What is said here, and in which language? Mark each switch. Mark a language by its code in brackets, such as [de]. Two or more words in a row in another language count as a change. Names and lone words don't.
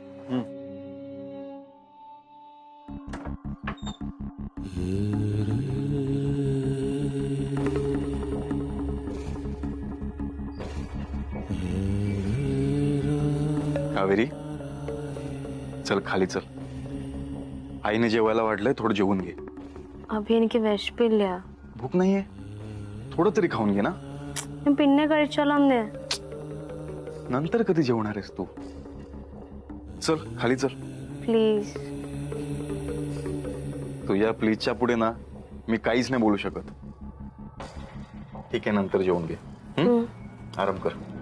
[mr] कावेरी चल खाली चल. आईने जेवायला वाढलंय, थोडं जेवून घे. [ml] अभी എനിക്ക് വിശപ്പില്ല. [mr] भूक नाहीये, थोडं तरी खाऊन घे ना. [ml] ഞാൻ പിന്നെ കഴിച്ചോളാം. [mr] नंतर कधी जेवणार आहेस तू? चल खाली चल. प्लीज. तुझ्या प्लीजच्या पुढे ना मी काहीच नाही बोलू शकत. ठीक आहे, नंतर जेवून घे. आराम कर.